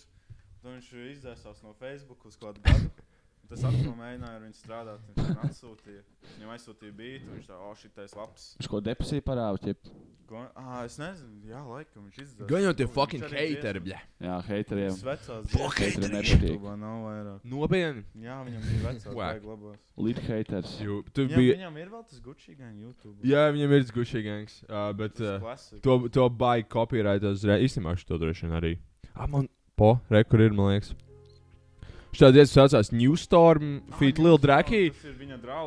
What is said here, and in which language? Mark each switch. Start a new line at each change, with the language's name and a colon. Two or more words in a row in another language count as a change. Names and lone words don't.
Latvian: Tad viņš izdzēsās no Facebook uz kādu gadu. Tas atkal mēģināja ar viņu strādāt, viņš man atsūtīja. Viņam aizsūtīja bītu, viņš tā, šitais labs. Viņš ko depresiju parāva, ķip? Es nezinu, jā, laikam viņš izdzēs. Gan jau tie fucking hateri, bļa. Jā, hateriem. Fuck hateri YouTube'ā nav vairāk. Nopietni? Jā, viņam bija vecās vajag labās.
English: Lead haters.
Latvian: Viņam ir vēl tas Gucci gang YouTube. Jā, viņam ir tas Gucci gangs, bet to baigi copyrightos, īstenībā šo droši vien arī. Man kur ir, man liekas. Šitā dziesma saucās New Storm feat Lil Draki. Tas ir viņa draugs.